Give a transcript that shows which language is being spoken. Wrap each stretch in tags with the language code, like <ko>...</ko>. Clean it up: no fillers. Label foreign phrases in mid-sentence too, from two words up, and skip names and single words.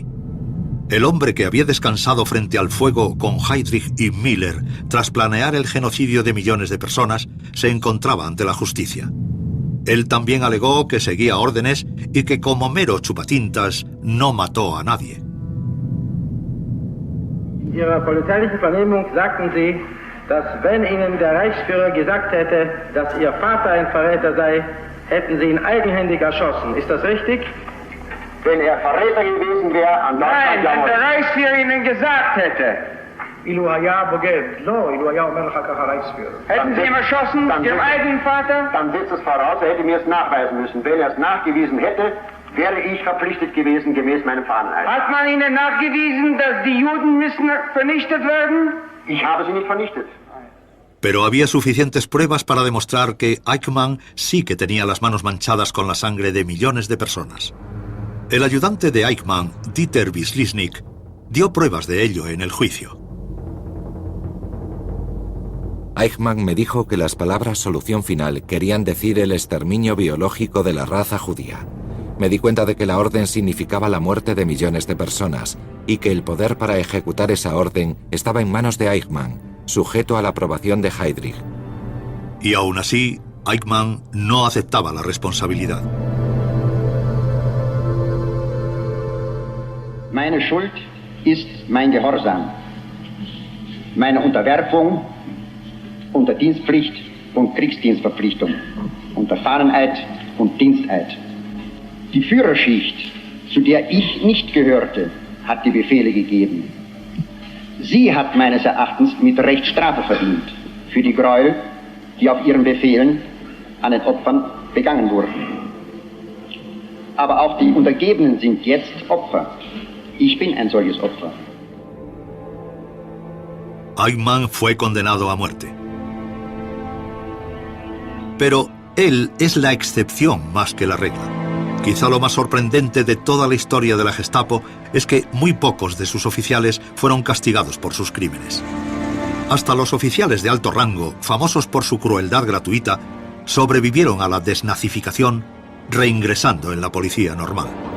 <es>El hombre que había descansado frente al fuego con Heydrich y Miller tras planear el genocidio de millones de personas, se encontraba ante la justicia. Él también alegó que seguía órdenes y que como mero chupatintas no mató a nadie.</es> <de>In Ihrer polizeilichen Vernehmung sagten Sie, dass wenn Ihnen der Reichsführer gesagt hätte, dass Ihr Vater ein Verräter sei, hätten Sie ihn eigenhändig erschossen. Ist das richtig? Wenn er Verräter gewesen wäre, Nein, wenn der Reichsführer Ihnen gesagt hätte, Hätten Sie ihm erschossen, Ihrem eigenen Vater? Dann setzt es voraus, er hätte mir es nachweisen müssen. Wenn er es nachgewiesen hätte, wäre ich verpflichtet gewesen, gemäß meinem Fahneneid. Hat man Ihnen nachgewiesen, dass die Juden müssen vernichtet werden? Ich habe sie nicht vernichtet.</de> <es>Pero había suficientes pruebas para demostrar que Eichmann sí que tenía las manos manchadas con la sangre de millones de personas. El ayudante de Eichmann, Dieter Wislicznik, dio pruebas de ello en el juicio. Eichmann me dijo que las palabras solución final querían decir el exterminio biológico de la raza judía. Me di cuenta de que la orden significaba la muerte de millones de personas y que el poder para ejecutar esa orden estaba en manos de Eichmann, sujeto a la aprobación de Heydrich. Y aún así, Eichmann no aceptaba la responsabilidad.</es> <de>Meine Schuld ist mein Gehorsam, meine Unterwerfung unter Dienstpflicht und Kriegsdienstverpflichtung, unter Fahneneid und Diensteid. Die Führerschicht, zu der ich nicht gehörte, hat die Befehle gegeben. Sie hat meines Erachtens mit Recht Strafe verdient für die Gräuel, die auf ihren Befehlen an den Opfern begangen wurden. Aber auch die Untergebenen sind jetzt Opfer. Ich bin ein solches Opfer.</de> <es>Eichmann fue condenado a muerte. Pero él es la excepción más que la regla. Quizá lo más sorprendente de toda la historia de la Gestapo es que muy pocos de sus oficiales fueron castigados por sus crímenes. Hasta los oficiales de alto rango, famosos por su crueldad gratuita, sobrevivieron a la desnazificación, reingresando en la policía normal.</es>